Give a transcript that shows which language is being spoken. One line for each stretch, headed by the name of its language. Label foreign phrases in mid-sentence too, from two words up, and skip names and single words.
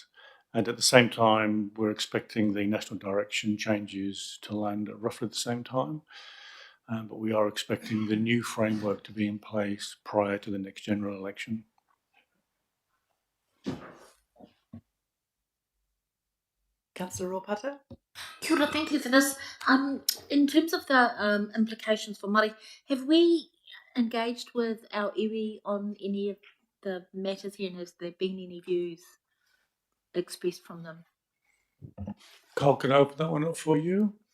English: And at the same time, we're expecting the national direction changes to land at roughly the same time. But we are expecting the new framework to be in place prior to the next general election. Councillor Ropata?
Māori: Kia ora,
English: thank you for this. In terms of the implications for Māori, have we engaged with our iwi on any of the matters here, and has there been any views expressed from them? Carl, can I open that one up for you?